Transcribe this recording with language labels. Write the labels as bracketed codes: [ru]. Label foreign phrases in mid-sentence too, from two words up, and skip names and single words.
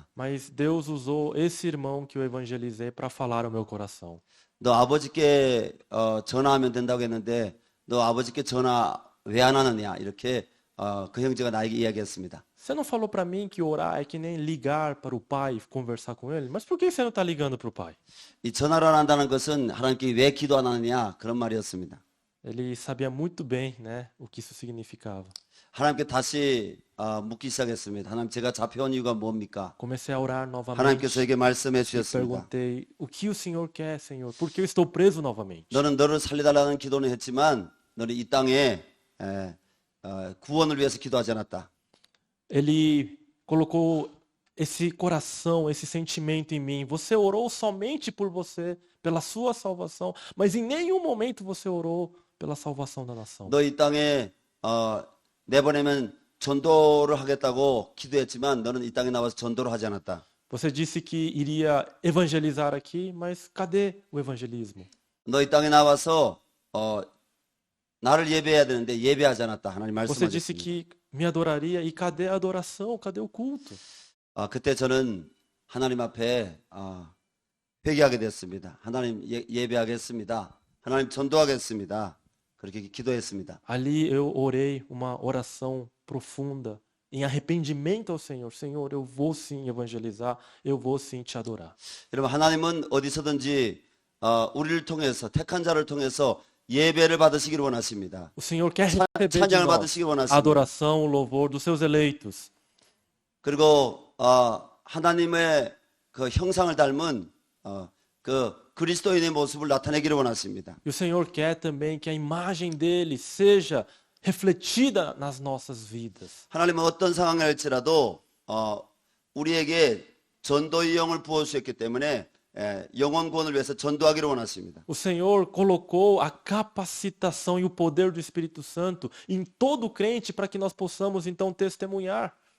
[pt] Mas Deus usou esse irmão que eu evangelizei para falar ao meu coração. [ko] 너 아버지께 전화하면 된다고 했는데 너 아버지께 전화 왜 안 하느냐 이렇게 그 형제가 나에게 이야기했습니다. [pt] Você não falou para mim que orar é que nem ligar para o pai e conversar com ele? Mas por que você não está ligando para o pai? [ko] 이 전화를 안 한다는 것은 하나님께 왜 기도 안 하느냐 그런 말이었습니다. [pt] Ele sabia muito bem, né, o que isso significava. [ko] 하나님께 다시 묻기 시작했습니다. 하나님 제가 잡혀온 이유가 뭡니까? [pt] Comecei a orar novamente. [ko] 하나님께서 저에게 말씀해 [pt] E [ko] 주셨습니다. [pt] perguntei, o que o Senhor quer, Senhor? Por que eu estou preso novamente? [ko] 너는 너를 살려달라는 기도는 했지만 너는 이 땅에 구원을 위해서 기도하지 않았다. [pt] Ele colocou esse coração, esse sentimento em mim. Você orou somente por você, pela sua salvação, mas em nenhum momento você orou pela salvação da nação. [ko] 너 이 땅에 내보내면 전도를 하겠다고 기도했지만 너는 이 땅에 나와서 전도를 하지 않았다. [pt] Você disse que iria evangelizar aqui, mas cadê o evangelismo? [ko] 너 이 땅에 나와서 나를 예배해야 되는데 예배하지 않았다. 하나님 [pt] Você disse [ko] 말씀하셨습니다. [pt] que me adoraria e cadê a adoração? Cadê o culto? [ko] 그때 저는 하나님 앞에 회개하게 됐습니다. 하나님 예배하겠습니다. 하나님 전도하겠습니다. 그렇게 기도했습니다. [pt] Ali eu orei uma oração profunda em arrependimento ao Senhor. Senhor, eu vou sim evangelizar, eu vou sim te adorar. [ko] 여러분 하나님은 어디서든지 우리를 통해서 택한 자를 통해서 예배를 받으시기를 원하십니다. [pt] O Senhor quer receber de [ko] 찬양을 [pt] nós [ko] 받으시기 [pt] a [ko] 원하십니다. [pt] adoração, o louvor dos seus eleitos. [ko] 그리고 하나님의 그 형상을 닮은 그 그리스도인의 모습을 나타내기를 원하십니다. [pt] E o Senhor quer também que a imagem dele seja refletida nas nossas vidas. [ko] 하나님은 어떤 상황일지라도 우리에게 전도의 영을 부어주셨기 때문에 영혼 구원을 위해서 전도하기를 원하십니다. [pt] O Senhor colocou a capacitação e o poder do Espírito Santo em todo crente para que nós possamos então testemunhar.